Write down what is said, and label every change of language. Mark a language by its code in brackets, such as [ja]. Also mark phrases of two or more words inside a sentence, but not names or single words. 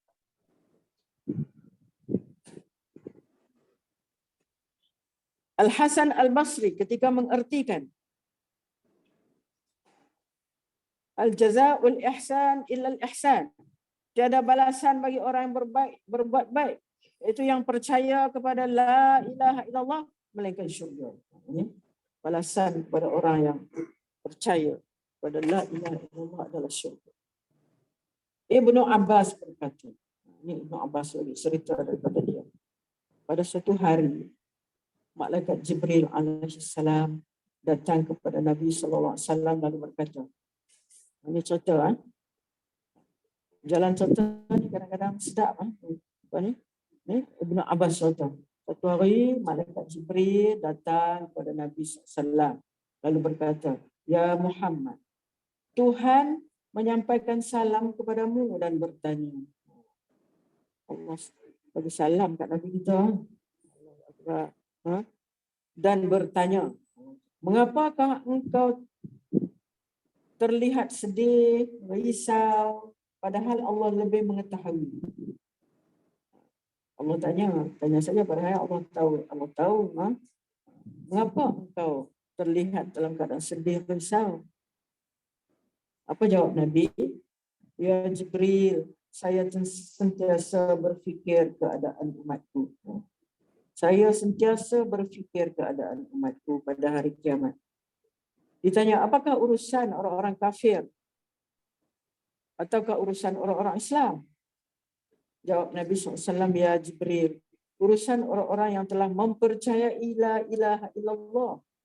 [ms] Al-Hasan Al-Basri ketika mengertikan [ar] جزاء الإحسان إلا الإحسان, [ms] tiada balasan bagi orang yang berbuat baik, itu yang percaya kepada [ar] لا إله إلا الله [ms] melainkan syurga. Ini balasan kepada orang yang percaya kepada [ar] لا إله إلا الله [ms] adalah syurga. Ibnu Abbas berkata, ini Ibnu Abbas lagi cerita daripada dia. Pada suatu hari malaikat Jibril alaihissalam datang kepada Nabi [ar] صلى الله عليه وسلم [ms] lalu berkata, ini cerita jalan cerita ni kadang-kadang sedap apa ni Ibnu Abbas cerita. Satu hari malaikat Jibril datang kepada Nabi [ar] صلى الله عليه وسلم [ms] lalu berkata, ya Muhammad, Tuhan menyampaikan salam kepadamu dan bertanya. Allah bagi salam kat Nabi kita. Dan bertanya, mengapakah engkau terlihat sedih, risau, padahal Allah lebih mengetahui. Allah tanya saja, padahal Allah tahu. Mengapa engkau terlihat dalam keadaan sedih, risau? Apa jawab Nabi? Ya Jibril, saya sentiasa berfikir keadaan umatku. Saya sentiasa berfikir keadaan umatku pada hari kiamat. Ditanya, apakah urusan orang-orang kafir ataukah urusan orang-orang Islam? Jawab Nabi SAW, ya Jibril, urusan orang-orang yang telah mempercayai [ar] لا إله إلا الله.